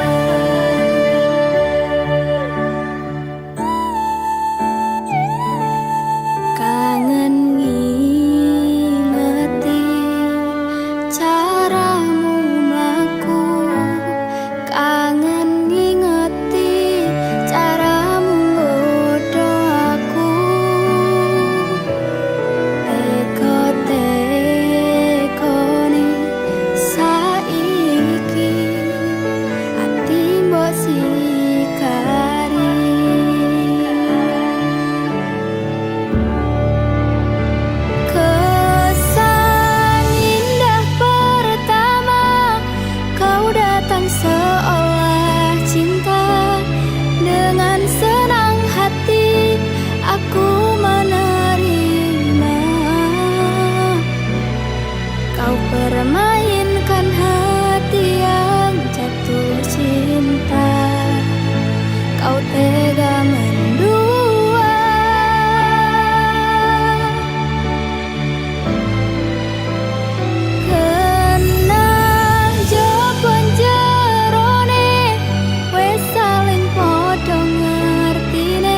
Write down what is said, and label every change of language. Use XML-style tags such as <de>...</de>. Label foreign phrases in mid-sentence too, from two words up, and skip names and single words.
<jv>Kangen ngingeti caramu mlaku, kangen ngingeti caramu nggodha aku. Teko-tekone saiki ati mbok sikari.</jv> <id>Kesan indah pertama kau datang seolah cinta. Dengan senang hati aku menerima. Kau permainkan hati yang jatuh cinta. Kau tega mendua.</id> <jv>Kenang jawaban jerone wis saling padha ngertine.</jv>